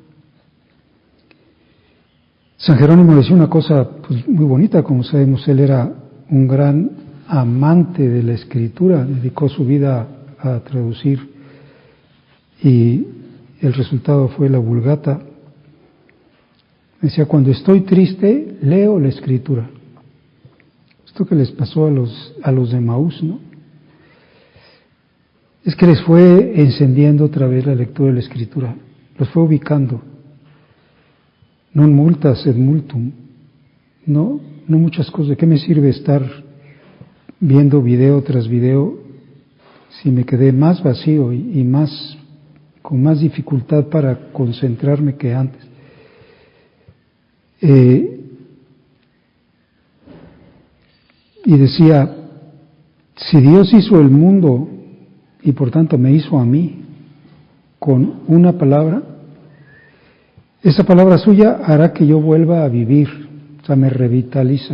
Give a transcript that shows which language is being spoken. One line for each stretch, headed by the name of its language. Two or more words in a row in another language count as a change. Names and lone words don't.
Spanish: San Jerónimo decía una cosa pues, muy bonita, como sabemos, él era un gran amante de la Escritura, dedicó su vida a traducir y el resultado fue la Vulgata. Decía, cuando estoy triste, leo la Escritura. Esto que les pasó a los de Emaús, ¿no? Es que les fue encendiendo otra vez la lectura de la Escritura, los fue ubicando.
Latin: Non multa sed multum.
Spanish: No muchas cosas. ¿De qué me sirve estar viendo video tras video si me quedé más vacío y con más dificultad para concentrarme que antes? Y decía, si Dios hizo el mundo y por tanto me hizo a mí con una palabra, esa palabra suya hará que yo vuelva a vivir, o sea, me revitaliza.